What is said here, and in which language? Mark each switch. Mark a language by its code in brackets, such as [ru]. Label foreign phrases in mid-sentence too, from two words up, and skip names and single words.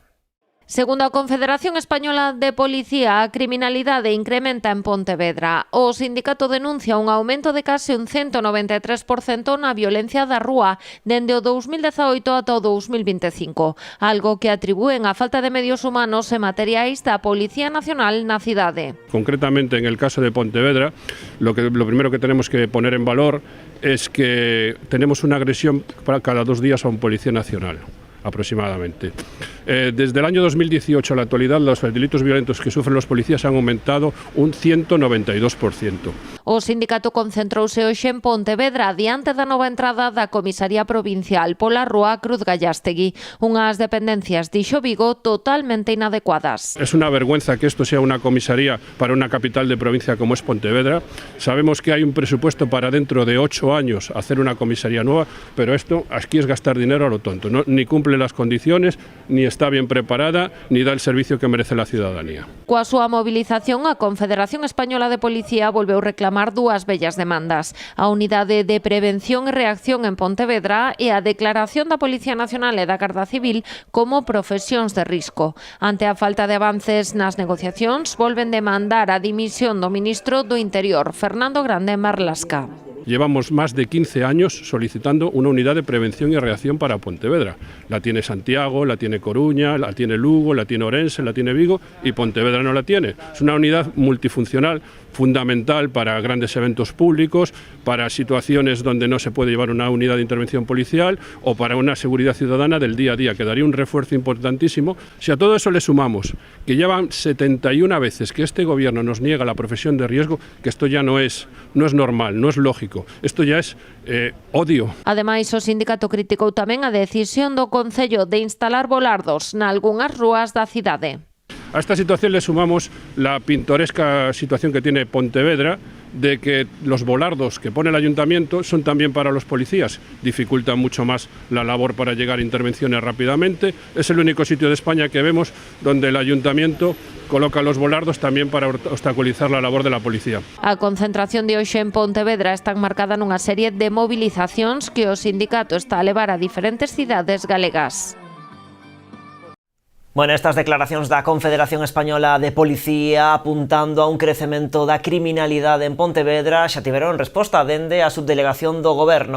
[gl] Segundo a Confederación Española de Policía, a criminalidade incrementa en Pontevedra. O sindicato denuncia un aumento de case un 193% na violencia da rúa dende o 2018 ata o 2025, algo que atribúen á falta de medios humanos e materiais da Policía Nacional na cidade. Concretamente, [es] en el caso de Pontevedra, lo primero que tenemos que poner en valor es que tenemos una agresión para cada 2 días a un policía nacional, aproximadamente. Desde el año 2018 a la actualidad, los delitos violentos que sufren los policías han aumentado un 192%. [gl] O sindicato concentrouse hoxe en Pontevedra diante da nova entrada da Comisaría Provincial pola rúa Cruz Gallastegui, unhas dependencias, dixo Vigo, totalmente inadecuadas. [es] Es una vergüenza que esto sea una comisaría para una capital de provincia como es Pontevedra. Sabemos que hay un presupuesto para dentro de 8 años hacer una comisaría nueva, pero esto aquí es gastar dinero a lo tonto, ¿no? Ni cumple las condiciones, ni está bien preparada, ni da el servicio que merece la ciudadanía. [gl] Coa súa movilización, a Confederación Española de Policía volveu reclamar dúas vellas demandas: a Unidade de Prevención e Reacción en Pontevedra e a declaración da Policía Nacional e da Garda Civil como profesións de risco. Ante a falta de avances nas negociacións, volven demandar a dimisión do ministro do Interior, Fernando Grande Marlasca. [es] llevamos más de 15 años solicitando una unidad de prevención y reacción para Pontevedra. La tiene Santiago, la tiene Coruña, la tiene Lugo, la tiene Orense, la tiene Vigo y Pontevedra no la tiene. Es una unidad multifuncional fundamental para grandes eventos públicos, para situaciones donde no se puede llevar una unidad de intervención policial o para una seguridad ciudadana del día a día, que daría un refuerzo importantísimo. Si a todo eso le sumamos que llevan 71 veces que este gobierno nos niega la profesión de riesgo, que esto ya no es normal, no es lógico, esto ya es odio. [gl] Ademais, o sindicato criticou tamén a decisión do Concello de instalar volardos nalgunhas rúas da cidade. [es] A esta situación le sumamos la pintoresca situación que tiene Pontevedra de que los volardos que pone el ayuntamiento son también para los policías, dificultan mucho más la labor para llegar a intervenciones rápidamente. Es el único sitio de España que vemos donde el ayuntamiento coloca los volardos también para obstaculizar la labor de la policía. [gl] A concentración de hoxe en Pontevedra está enmarcada nunha serie de movilizacións que o sindicato está a levar a diferentes cidades galegas. Bueno, estas declaracións da Confederación Española de Policía apuntando a un crecemento da criminalidade en Pontevedra xa tiveron resposta dende a subdelegación do Goberno.